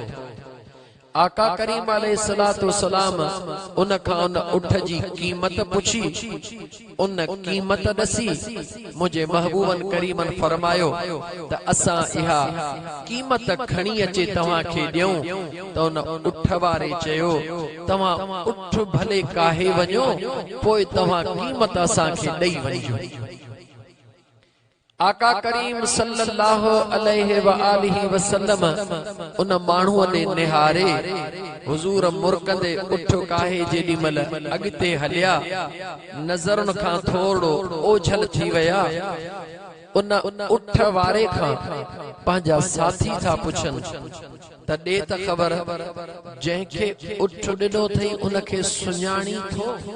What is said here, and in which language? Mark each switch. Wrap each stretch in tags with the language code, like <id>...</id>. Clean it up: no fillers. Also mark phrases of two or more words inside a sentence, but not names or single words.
<sd>आका करीम</sd> <ar>عليه الصلاة والسلام</ar> <sd>उन खां उन उठ जी कीमत पुछी, उन कीमत दसी मुझे महबूबन करीमन फरमायो त असां इहा कीमत खणी अचे तव्हां खे ॾियूं। त उन उठ वारे चयो तव्हां उठ भले काहे वञो, पोइ तव्हां कीमत असां खे ॾेई वञिजो। आका करीम</sd> <ar>صلى الله عليه و آله وسلم</ar> <sd>उन माण्हूअ ने निहारे हुजूर मुरकंदे उठ काहे जेॾी महिल अॻिते हलिया, नज़रुन खां थोड़ो ओझल थी विया। उन उठ वारे खां पंहिंजा साथी था पुछन त ॾे त ख़बर, जंहिंखे उठ ॾिनो अथई उन खे सुञाणी थो?</sd>